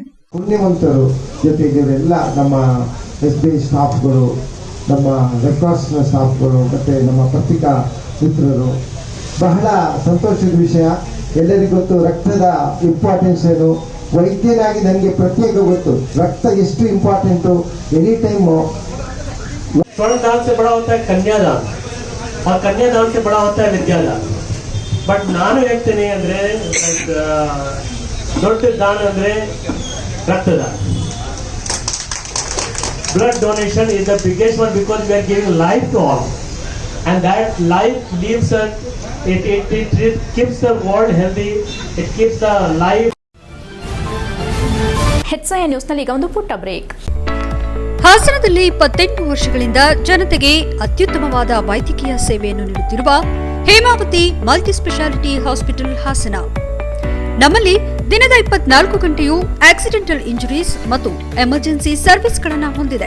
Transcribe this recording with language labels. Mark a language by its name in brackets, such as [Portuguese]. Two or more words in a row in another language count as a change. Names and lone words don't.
[Kannada] ಪುಣ್ಯವಂತರು ಜೊತೆಗೆ ಎಲ್ಲ ನಮ್ಮ SBI ಸ್ಟಾಫ್ಗಳು, ನಮ್ಮ ರೆಡ್ ಕ್ರಾಸ್ ಸ್ಟಾಫ್ಗಳು ಮತ್ತೆ ನಮ್ಮ ಪತ್ರಿಕಾ ಮಿತ್ರರು, ಬಹಳ ಸಂತೋಷದ ವಿಷಯ. ಎಲ್ಲರಿಗೂ ಗೊತ್ತು ರಕ್ತದ ಇಂಪಾರ್ಟೆನ್ಸ್ ಏನು. ವೈದ್ಯನಾಗಿ ನನಗೆ ಪ್ರತ್ಯೇಕ ಗೊತ್ತು रक्त ಎಷ್ಟು ಇಂಪಾರ್ಟೆಂಟು. [English] any time [Hindi] स्वर्ण से बड़ा होता है कन्यादान और कन्यादान से बड़ा होता है विद्यादान. [Kannada] बट ನಾನು ಹೇಳ್ತೀನಿ ಅಂದ್ರೆ ದೊಡ್ಡ ದಾನ ಅಂದ್ರೆ ರಕ್ತದಾನ. [English] Blood donation is the biggest one because we are giving life to all, and that life leaves us. It keeps the world healthy. It keeps the life. [Kannada] HCN ನ್ಯೂಸ್ನಲ್ಲಿ ಈಗ ಒಂದು ಪುಟ್ಟ ಬ್ರೇಕ್. ಹಾಸನದಲ್ಲಿ 28 ವರ್ಷಗಳಿಂದ ಜನತೆಗೆ ಅತ್ಯುತ್ತಮವಾದ ವೈದ್ಯಕೀಯ ಸೇವೆಯನ್ನು ನೀಡುತ್ತಿರುವ ಹೇಮಾವತಿ ಮಲ್ಟಿ ಸ್ಪೆಷಾಲಿಟಿ ಹಾಸ್ಪಿಟಲ್ ಹಾಸನ. ನಮ್ಮಲ್ಲಿ ದಿನದ 24 ಗಂಟೆಯೂ [English] accidental injuries [Kannada] ಮತ್ತು [English] emergency services [Kannada] ಹೊಂದಿದೆ.